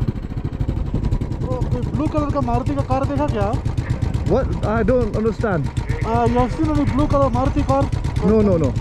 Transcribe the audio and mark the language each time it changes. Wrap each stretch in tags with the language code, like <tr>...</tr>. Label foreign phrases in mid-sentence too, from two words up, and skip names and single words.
<en>blue color</en> <hi>का मारुति का कार देखा क्या?</hi> <en>What? I don't understand. You have seen any blue color Maruti car? No, no, no.</en>